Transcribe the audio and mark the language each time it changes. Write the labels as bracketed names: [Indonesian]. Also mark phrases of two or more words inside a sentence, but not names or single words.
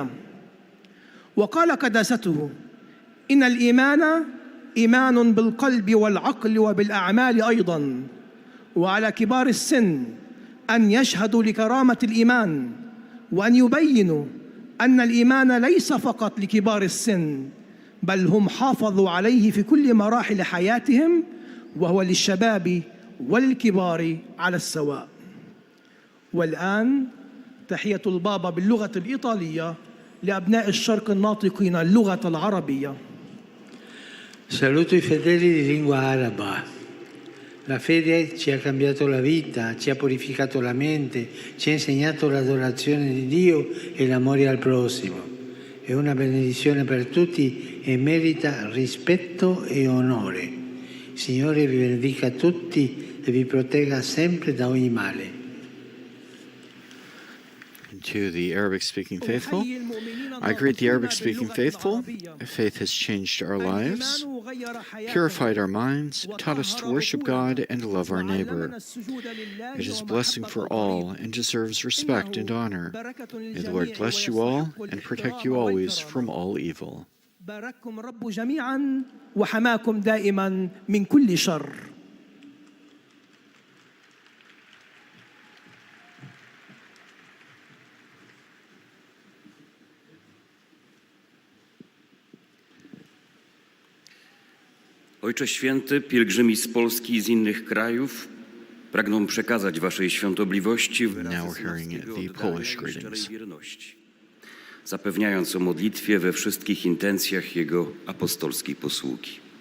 [Arabic] وقال قداسته: إن الإيمان إيمان بالقلب والعقل وبالأعمال أيضا، وعلى كبار السن أن يشهدوا لكرامة الإيمان، وأن يبينوا أن الإيمان ليس فقط لكبار السن، بل هم حافظوا عليه في كل مراحل حياتهم، وهو للشباب وللكبار على السواء. والآن تحية البابا باللغة الإيطالية لأبناء الشرق الناطقين اللغة العربية. [Italian] Saluto i fedeli di lingua araba. La fede ci ha cambiato la vita, ci ha purificato la mente, ci ha insegnato l'adorazione di Dio e l'amore al prossimo. È una benedizione per tutti e merita rispetto e onore. Il Signore vi benedica tutti e vi protegga sempre da ogni male. [English] To the Arabic-speaking faithful, I greet the Arabic-speaking faithful. Faith has changed our lives, purified our minds, taught us to worship God and to love our neighbor. It is a blessing for all and deserves respect and honor. May the Lord bless you all and protect you always from all evil. [Arabic] بارككم الرب جميعا وحماكم دائما من كل شر. [Polish] Ojcze Święty, pielgrzymi z Polski i z innych krajów pragną przekazać Waszej świątobliwości wyrazy słownego oddania szczerej wierności, zapewniając o modlitwie we wszystkich intencjach Jego apostolskiej posługi.